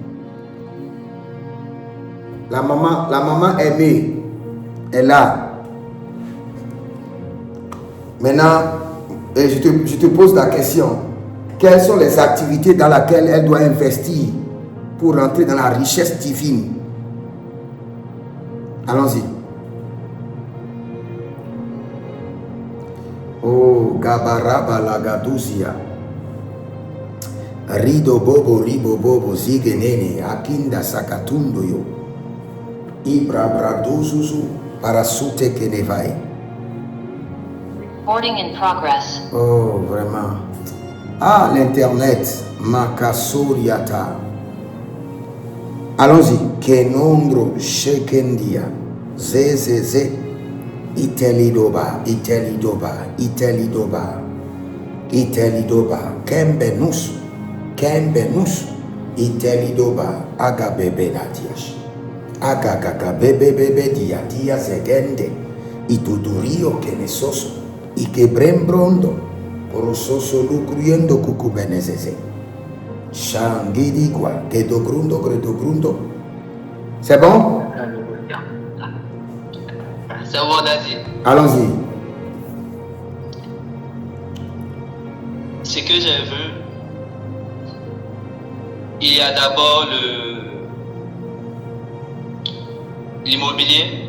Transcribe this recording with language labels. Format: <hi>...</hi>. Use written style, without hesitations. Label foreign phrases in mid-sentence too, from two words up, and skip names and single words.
<fr>La maman Aimée est là. Maintenant, je te pose la question. Quelles sont les activités dans lesquelles elle doit investir pour rentrer dans la richesse divine? Allons-y. Oh, Gabaraba Lagaduzia. Rido Bobo, Ribo Bobo, Zigenene, Akinda Sakatundo yo. Ibra Braduzuzu, Parasute Kenevai.</fr> <en>Recording in progress.</en> <fr>Oh, vraiment. Ah, l'Internet. Makasoriata. Allons-y. Kenondro Shekendia. Zezeze. Itelidoba. Itelidoba. Itelidoba. Itelidoba. Kembenus. Kembenus. Itelidoba. Agabebe Natiash. Agagaga bebe bebe dia zegende. Itudurio kenesoso. Ike brembrondo. Porososo lucruyendo cucubenezeze. Shangidigua. Gedogrundo gredogrundo. C'est bon? C'est bon, Daddy. Allons-y. Ce que j'ai vu, il y a d'abord l'immobilier.</fr>